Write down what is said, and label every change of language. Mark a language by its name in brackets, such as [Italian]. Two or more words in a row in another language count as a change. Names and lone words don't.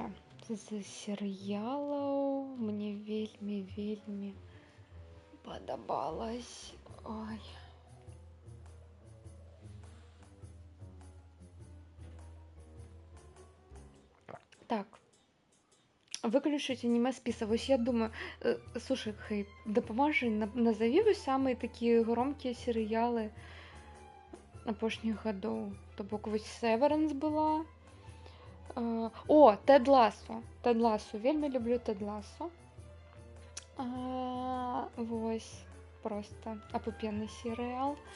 [Belarusian] З серыялаў мне вельмі падабалась. Ой. Так. [Russian] Выключить аниме списа. Вось я думаю, слушай, Хейт, дапаможи, назови вы самые такие громкие сериалы [Belarusian] апошніх гадоў. То бок вось Severance была. О, Тед Лассо. Тед Лассо. Вельмі люблю Тед Лассо. Вось. [Russian] Просто апупенный сериал.